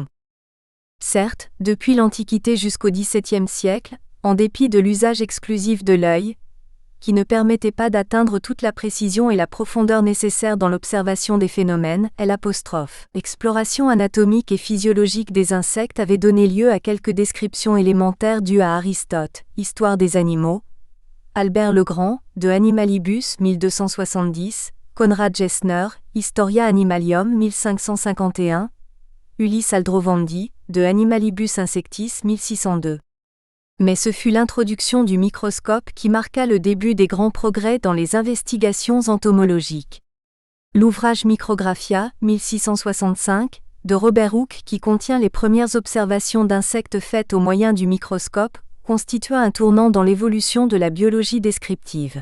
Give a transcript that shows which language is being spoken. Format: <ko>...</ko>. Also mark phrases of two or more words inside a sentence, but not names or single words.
<fr>Certes, depuis l'Antiquité jusqu'au XVIIe siècle, en dépit de l'usage exclusif de l'œil, qui ne permettait pas d'atteindre toute la précision et la profondeur nécessaires dans l'observation des phénomènes, l'exploration anatomique et physiologique des insectes avait donné lieu à quelques descriptions élémentaires dues à Aristote, Histoire des animaux, Albert Legrand, de Animalibus 1270, Konrad Gessner, Historia Animalium 1551, Ulysse Aldrovandi, de Animalibus Insectis 1602. Mais ce fut l'introduction du microscope qui marqua le début des grands progrès dans les investigations entomologiques. L'ouvrage Micrographia, 1665, de Robert Hooke qui contient les premières observations d'insectes faites au moyen du microscope, constitua un tournant dans l'évolution de la biologie descriptive.</fr>